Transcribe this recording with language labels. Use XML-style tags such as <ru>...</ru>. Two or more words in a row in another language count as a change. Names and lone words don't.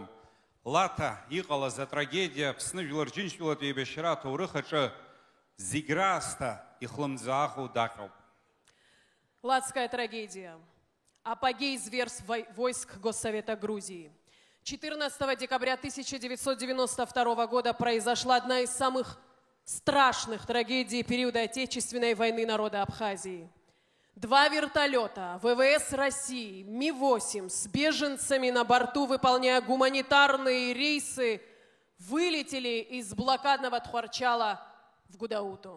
<ab>Лата иҟалаз атрагедиа Аԥсны жәлар џьынџьтәылатә еибашьра аҭоурых аҿы зегь раасҭа ихлымӡааху даҟьоуп.</ab> <ru>Ладская трагедия. Апогей зверств войск Госсовета Грузии. 14 декабря 1992 года произошла одна из самых страшных трагедий периода Отечественной войны народа Абхазии. 2 вертолета ВВС России Ми-8 с беженцами на борту, выполняя гуманитарные рейсы, вылетели из блокадного Тхуарчала в Гудауту.</ru>